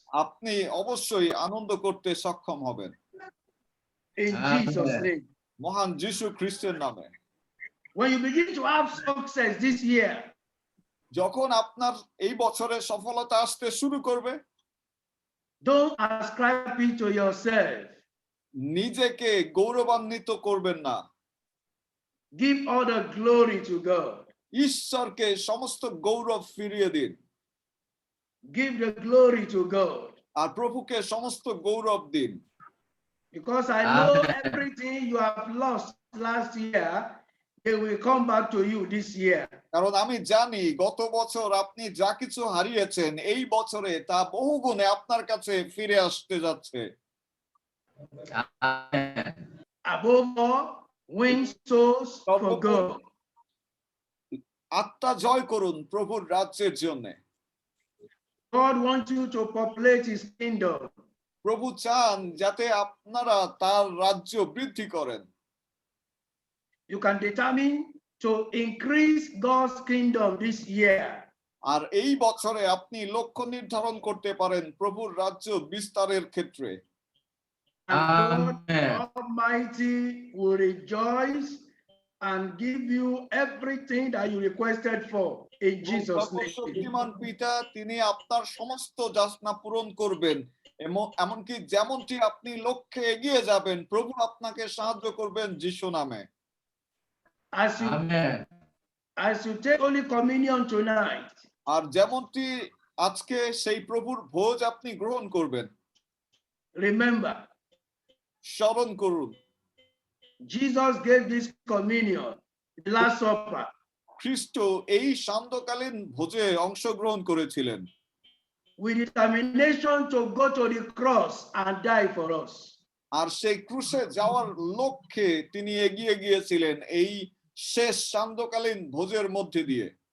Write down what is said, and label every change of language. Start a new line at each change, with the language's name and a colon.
Bangla: আপনি অবশ্যই আনন্দ করতে সক্ষম হবেন
English: In Amen. Jesus' name.
Bangla: মহান যিশু খ্রিস্টের নামে।
English: When you begin to have success this year,
Bangla: যখন আপনার এই বছরে সফলতা আসতে শুরু করবে,
English: don't ascribe it to yourself.
Bangla: নিজেকে গৌরবান্বিত করবেন না,
English: Give all the glory to God.
Bangla: ঈশ্বরকে সমস্ত গৌরব ফিরিয়ে দিন।
English: Give the glory to God.
Bangla: আর প্রভুকে সমস্ত গৌরব দিন।
English: Because I know everything you have lost last year, they will come back to you this year.
Bangla: কারণ আমি জানি গত বছর আপনি যা কিছু হারিয়েছেন এই বছরে তা বহুগুণে আপনার কাছে ফিরে আসতে যাচ্ছে।
English: Above all, win souls for God.
Bangla: আত্মা জয় করুন প্রভুর রাজ্যের জন্য।
English: God wants you to populate his kingdom.
Bangla: প্রভু চান যাতে আপনারা তার রাজ্য বৃদ্ধি করেন।
English: You can determine to increase God's kingdom this year.
Bangla: আর এই বছরে আপনি লক্ষ্য নির্ধারণ করতে পারেন প্রভুর রাজ্য বিস্তারের ক্ষেত্রে।
English: And God Almighty will rejoice and give you everything that you requested for in Jesus' name.
Bangla: সর্বশক্তিমান পিতা তিনি আপনার সমস্ত যাচনা পূরণ করবেন, এমনকি যেমনটি আপনি লক্ষ্যে এগিয়ে যাবেন, প্রভু আপনাকে সাহায্য করবেন যিশু নামে।
English: As you take Holy Communion tonight,
Bangla: আর যেমনটি আজকে সেই প্রভুর ভোজ আপনি গ্রহণ করবেন,
English: remember,
Bangla: স্মরণ করুন
English: Jesus gave this communion, the Last Supper,
Bangla: খ্রিস্ট এই সান্ধ্যকালীন ভোজে অংশগ্রহণ করেছিলেন
English: with determination to go to the cross and die for us.
Bangla: আর সেই ক্রুশে যাওয়ার লক্ষ্যে তিনি এগিয়ে গিয়েছিলেন এই শেষ সান্ধ্যকালীন ভোজের মধ্যে দিয়ে,